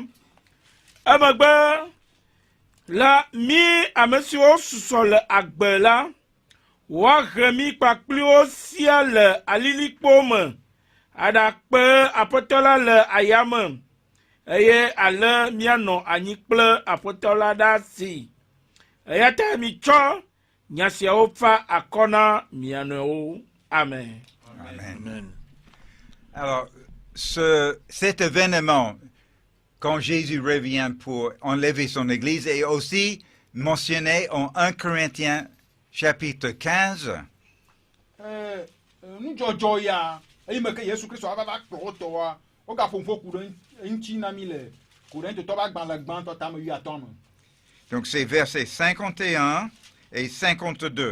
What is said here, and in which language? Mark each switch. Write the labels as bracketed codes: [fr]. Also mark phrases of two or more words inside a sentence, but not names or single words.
[ee] Emegbe la mi ame siwo susɔ le agbe la, woahe mi kpakpliwo sia le alilikpo me aɖakpe Aƒetɔ la le ayame, eye ale míanɔ anyi kple Aƒetɔ la ɖe asi. Eya ta mitsɔ nya siawo fa akɔ na mia nɔewo. Amen. Amen. [fr] Alors, cet événement, quand Jésus revient pour enlever son Église, est aussi mentionné en 1 Corinthiens chapitre 15. Donc c'est versets 51 et 52.